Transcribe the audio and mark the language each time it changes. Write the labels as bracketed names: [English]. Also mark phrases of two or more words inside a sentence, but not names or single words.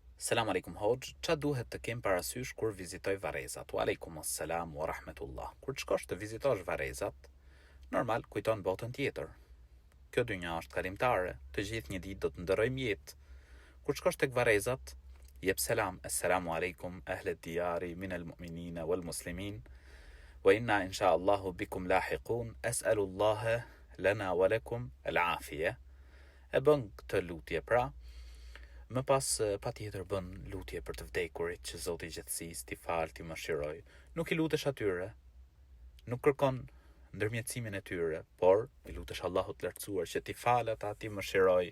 [Arabic] سلام عليكم [Albanian] hoxh, qa duhet të kem parasysh kur vizitoj varrezat? [Arabic] وعليكم السلام ورحمة الله. [Albanian] Kur të shkosh të vizitosh varrezat, normal kujton botën tjetër. Kjo dynja është kalimtare, të gjithë një ditë do të ndërrojmë jetë. Kur të shkosh tek varrezat, jep selam, [Arabic] السلام عليكم أهل الديار من المؤمنين والمسلمين، وإنا إن شاء الله بكم لاحقون، أسأل الله لنا ولكم العافية. [Albanian] E bën këtë lutje pra. Më pas pa tjetër bën lutje për të vdekurit që Zoti i gjithësisë t'i falë, t'i mëshiroj. Nuk i lutesh atyre, nuk kërkon ndërmjetësimin e tyre, por i lutesh Allahut të lartësuar që t'i falë ata, t'i mëshiroj.